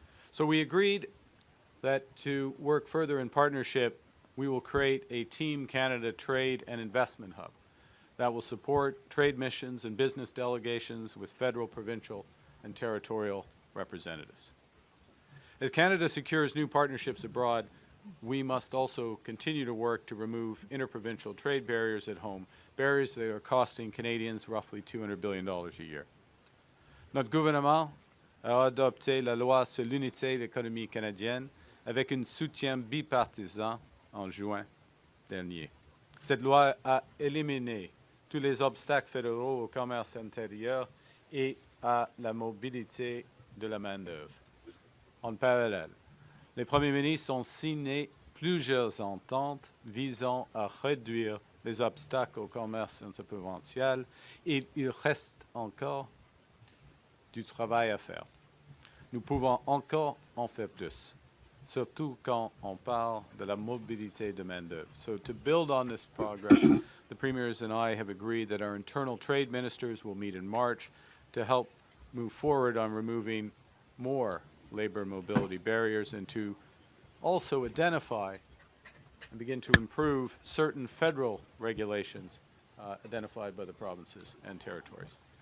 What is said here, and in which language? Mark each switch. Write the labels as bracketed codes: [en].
[en] So we agreed that to work further in partnership, we will create a Team Canada Trade and Investment Hub that will support trade missions and business delegations with federal, provincial, and territorial representatives. As Canada secures new partnerships abroad, we must also continue to work to remove interprovincial trade barriers at home, barriers that are costing Canadians roughly $200 billion a year. [fr] Notre gouvernement a adopté la loi sur l'unité de l'économie canadienne avec un soutien bipartisan en juin dernier. Cette loi a éliminé tous les obstacles fédéraux au commerce intérieur et à la mobilité de la main-d'œuvre. En parallèle, les premiers ministres ont signé plusieurs ententes visant à réduire les obstacles au commerce interprovincial et il reste encore du travail à faire. Nous pouvons encore en faire plus, surtout quand on parle de la mobilité de main-d'œuvre. [en] So to build on this progress, the premiers and I have agreed that our internal trade ministers will meet in March to help move forward on removing more labor mobility barriers and to also identify and begin to improve certain federal regulations identified by the provinces and territories.